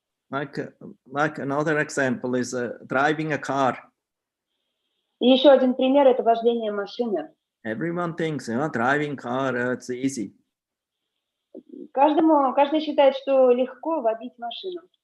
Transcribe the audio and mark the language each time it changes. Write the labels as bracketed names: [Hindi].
[English] Like another example is driving a car. [Russian] И еще один пример – это вождение машины. [English] Everyone thinks, driving car, it's easy. [Russian] Каждый считает, что легко водить машину.